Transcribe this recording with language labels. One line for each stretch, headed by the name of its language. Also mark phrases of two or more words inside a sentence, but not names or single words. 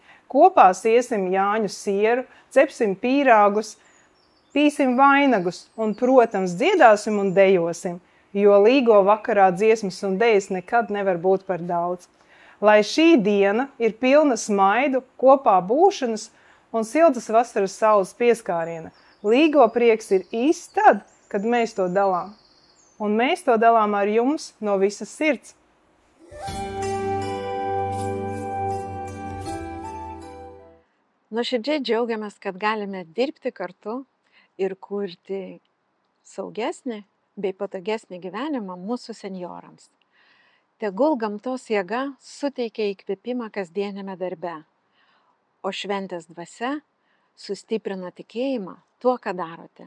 Latvian: Kopā siesim Jāņu sieru, cepsim pīrāgus, pīsim vainagus un, protams, dziedāsim un dejosim, jo Līgo vakarā dziesmas un dejas nekad nevar būt par daudz. Lai šī diena ir pilna smaidu, kopā būšanas un siltas vasaras saules pieskāriena. Līgo prieks ir īsts tad, kad mēs to dalām. Un mēs to dalām ar jums no visas sirds.
Lithuanian: Nuoširdžiai džiaugiamės, kad galime dirbti kartu ir kurti saugesnį bei patogesnį gyvenimą mūsų senjorams. Tegul gamtos jėga suteikia įkvėpimą kasdieniame darbe, o šventės dvasia sustiprina tikėjimą tuo, ką darote.